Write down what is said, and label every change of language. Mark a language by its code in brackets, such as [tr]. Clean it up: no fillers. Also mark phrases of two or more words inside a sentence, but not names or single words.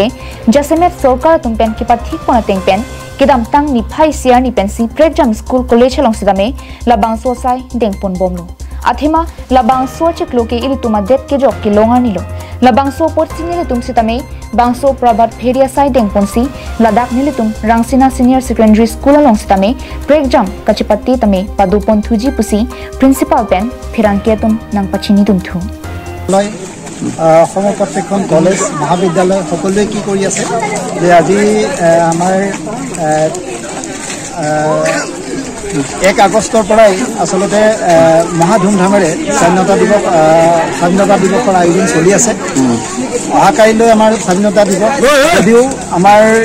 [mjw] Jasemet Sorkar tumpen Kipathik Ponateng Pen Kidam Tang Ni Phai Siar Ni Pensi Pregjam School College Along Sidame Labangso Sai Dengpon Bomno Athima Labangso Chikloke Ilituma Det Ke Jok Ki Longa Nilo Labangso Portsini Litum Sitame Bangso Prabhat Pheria Sai Dengponsi Ladak Nilitum Rangsina Senior Secondary School along Sitame Pregjam Kachipatti Tame Padupon Thuji Pusi Principal Pen Phirangketum Nang Pachini Dumthu [as] সমপ্ৰত্যেকখন কলেজ মহাবিদ্যালয় সকলোৱে কি কৰি আছে যে আজি আমাৰ 1 আগষ্টৰ পৰাই আসলতে মহা ধুমধামেৰে স্বাধীনতা দিৱসৰ আয়োজন চলি আছে অহাকাইলৈ আমাৰ স্বাধীনতা দিৱস যদিও আমাৰ